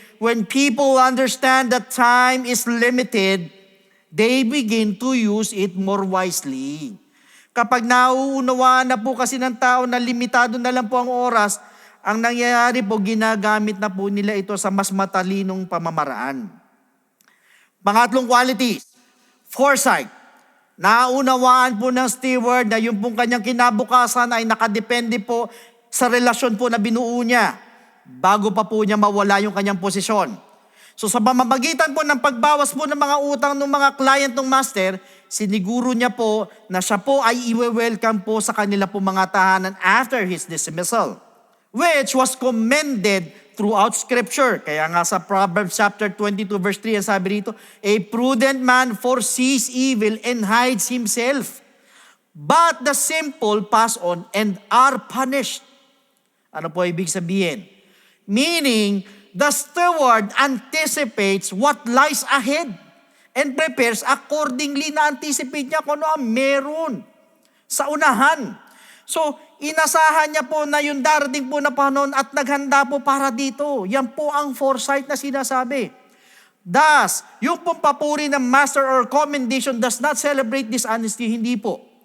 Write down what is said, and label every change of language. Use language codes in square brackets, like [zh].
[en] When people understand that time is limited, they begin to use it more wisely. [tl] Kapag nauunawaan na po kasi ng tao na limitado na lang po ang oras, ang nangyayari po, ginagamit na po nila ito sa mas matalinong pamamaraan. Pangatlong qualities, foresight. Naunawaan po ng steward na yung pong kanyang kinabukasan ay nakadepende po sa relasyon po na binuo niya bago pa po niya mawala yung kanyang posisyon. So sa pamamagitan po ng pagbawas po ng mga utang ng mga client ng master, siniguro niya po na siya po ay iwe-welcome po sa kanila po mga tahanan [en] after his dismissal, which was commended throughout Scripture. [tl] Kaya nga sa Proverbs chapter 22 verse 3, ang sabi rito, [en] a prudent man foresees evil and hides himself, but the simple pass on and are punished. [tl] Ano po ibig sabihin? [en] Meaning, the steward anticipates what lies ahead and prepares accordingly. [tl] Na-anticipate niya kung ano ang meron sa unahan. So, inasahan niya po na yung darating po na panahon at naghanda po para dito. Yan po ang foresight na sinasabi. [en] Thus, [tl] yung pong papuri ng [en] master or commendation does not celebrate dishonesty, [tl] hindi po.